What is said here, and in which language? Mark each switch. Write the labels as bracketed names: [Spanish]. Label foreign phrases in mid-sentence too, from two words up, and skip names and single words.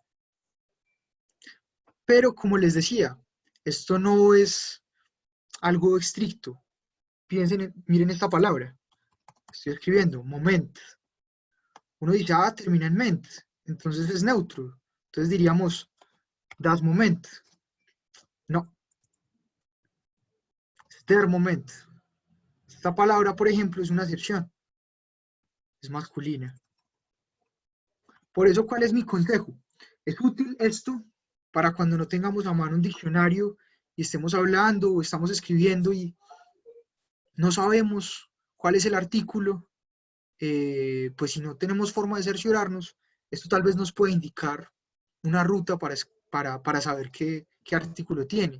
[Spanish] Pero como les decía, esto no es algo estricto. Miren esta palabra. Estoy escribiendo, moment. Uno dice, termina en ment, entonces es neutro. Entonces diríamos, [German] das Moment. No. [Spanish] Es [German] der Moment. [Spanish] Esta palabra, por ejemplo, es una acepción. Es masculina. Por eso, ¿cuál es mi consejo? Es útil esto para cuando no tengamos a mano un diccionario y estemos hablando o estamos escribiendo y no sabemos cuál es el artículo, pues si no tenemos forma de cerciorarnos, esto tal vez nos puede indicar una ruta para saber qué artículo tiene.